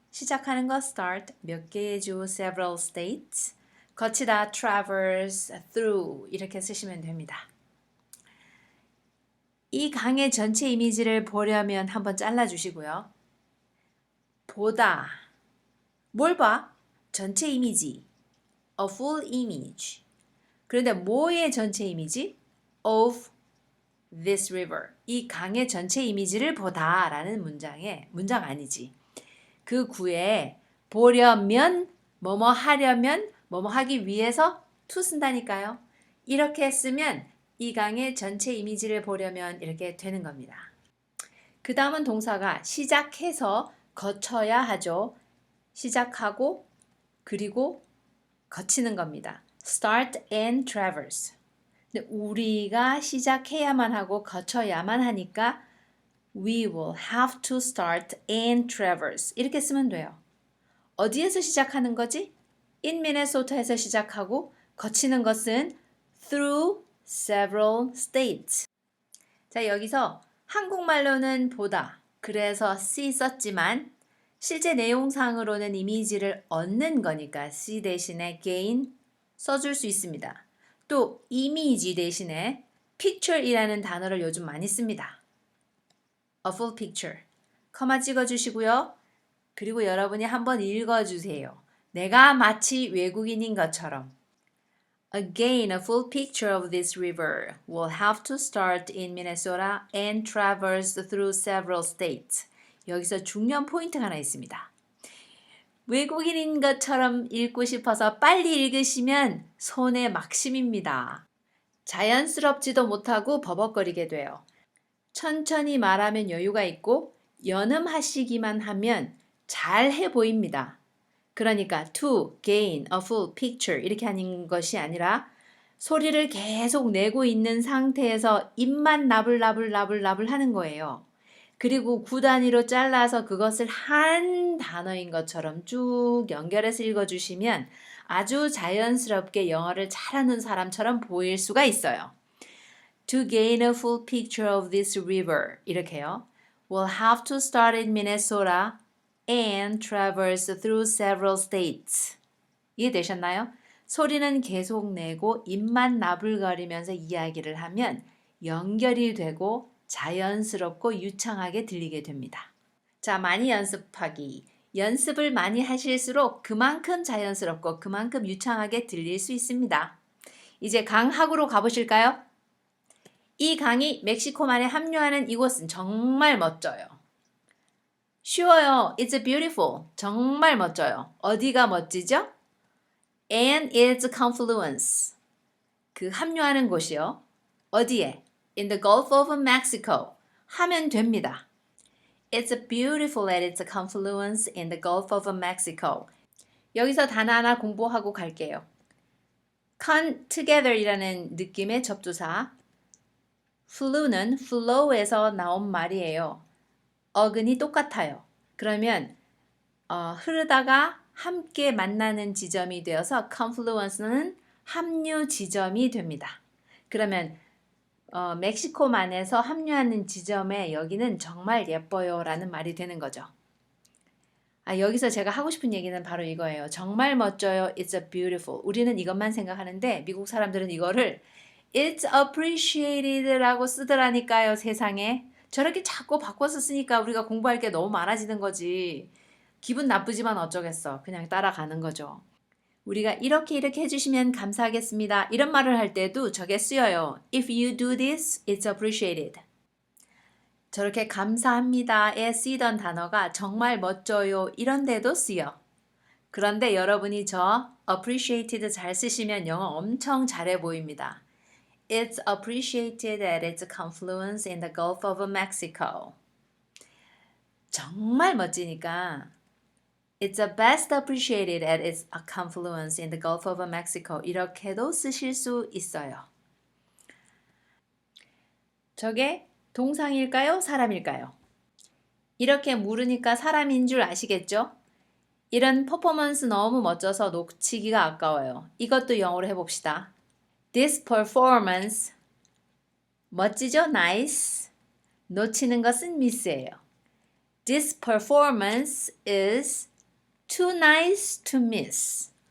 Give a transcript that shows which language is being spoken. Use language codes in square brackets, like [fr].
[ko] 시작하는 거 start, 몇 개의 주, [en] several states. [ko] 거치다, [en] traverse, through [ko] 이렇게 쓰시면 됩니다. 이 강의 전체 이미지를 보려면 한번 잘라주시고요. 보다, 뭘 봐? 전체 이미지, [en] a full image. [ko] 그런데 뭐의 전체 이미지? [en] of this river. [ko] 이 강의 전체 이미지를 보다 라는 문장 아니지. 그 구에 보려면, 뭐뭐 하려면, 뭐뭐 하기 위해서 to 쓴다니까요. 이렇게 쓰면 이 강의 전체 이미지를 보려면 이렇게 되는 겁니다. 그 다음은 동사가 시작해서 거쳐야 하죠. 시작하고 그리고 거치는 겁니다. [en] Start and traverse. [ko] 근데 우리가 시작해야만 하고 거쳐야만 하니까 [en] We will have to start and traverse. [ko] 이렇게 쓰면 돼요. 어디에서 시작하는 거지? [en] In Minnesota에서 [ko] 시작하고 거치는 것은 [en] through several states. [ko] 자, 여기서 한국말로는 보다, 그래서 see 썼지만 실제 내용상으로는 이미지를 얻는 거니까 see 대신에 gain 써줄 수 있습니다. 또 이미지 대신에 picture이라는 단어를 요즘 많이 씁니다. [en] A full picture. [ko] 커마 찍어주시고요. 그리고 여러분이 한번 읽어주세요. 내가 마치 외국인인 것처럼. [en] Again, a full picture of this river will have to start in Minnesota and traverse through several states. [ko] 여기서 중요한 포인트가 하나 있습니다. 외국인인 것처럼 읽고 싶어서 빨리 읽으시면 손에 막심입니다. 자연스럽지도 못하고 버벅거리게 돼요. 천천히 말하면 여유가 있고 연음하시기만 하면 잘해 보입니다. 그러니까 [en] to gain a full picture [ko] 이렇게 하는 것이 아니라 소리를 계속 내고 있는 상태에서 입만 나불나불나불나불 하는 거예요. 그리고 구 단위로 잘라서 그것을 한 단어인 것처럼 쭉 연결해서 읽어주시면 아주 자연스럽게 영어를 잘하는 사람처럼 보일 수가 있어요. [en] To gain a full picture of this river [ko] 이렇게요. [en] We'll have to start in Minnesota and traverse through several states. [ko] 이해되셨나요? 소리는 계속 내고 입만 나불거리면서 이야기를 하면 연결이 되고 자연스럽고 유창하게 들리게 됩니다. 자, 많이 연습하기. 연습을 많이 하실수록 그만큼 자연스럽고 그만큼 유창하게 들릴 수 있습니다. 이제 강학으로 가보실까요? 이 강이 멕시코만에 합류하는 이곳은 정말 멋져요. 쉬워요. [en] It's beautiful. [ko] 정말 멋져요. 어디가 멋지죠? [en] And its confluence. [ko] 그 합류하는 곳이요. 어디에? [en] In the Gulf of Mexico. [ko] 하면 됩니다. [en] It's beautiful at its confluence in the Gulf of Mexico. [ko] 여기서 단어 하나 공부하고 갈게요. Come together이라는 느낌의 접두사. flow는 flow에서 나온 말이에요. 어근이 똑같아요. 그러면 흐르다가 함께 만나는 지점이 되어서 confluence는 합류 지점이 됩니다. 그러면 멕시코만에서 합류하는 지점에 여기는 정말 예뻐요 라는 말이 되는 거죠. 여기서 제가 하고 싶은 얘기는 바로 이거예요. 정말 멋져요. [en] It's a beautiful. [ko] 우리는 이것만 생각하는데 미국 사람들은 이거를 [en] It's appreciated [ko] 라고 쓰더라니까요. 세상에. 저렇게 자꾸 바꿔서 쓰니까 우리가 공부할 게 너무 많아지는 거지. 기분 나쁘지만 어쩌겠어. 그냥 따라가는 거죠. 우리가 이렇게 해주시면 감사하겠습니다. 이런 말을 할 때도 저게 쓰여요. [en] If you do this, it's appreciated. [ko] 저렇게 감사합니다에 쓰이던 단어가 정말 멋져요. 이런 데도 쓰여. 그런데 여러분이 저 appreciated 잘 쓰시면 영어 엄청 잘해 보입니다. [en] It's appreciated at its confluence in the Gulf of Mexico. 정말 멋지니까 It's best appreciated at its confluence in the Gulf of Mexico. [ko] 이렇게도 쓰실 수 있어요. 저게 동상일까요? 사람일까요? 이렇게 물으니까 사람인 줄 아시겠죠? 이런 퍼포먼스 너무 멋져서 놓치기가 아까워요. 이것도 영어로 해봅시다. [en] This performance [ko] 멋지죠? [en] Nice. [ko] 놓치는 것은 miss예요. [en] This performance is too nice to miss.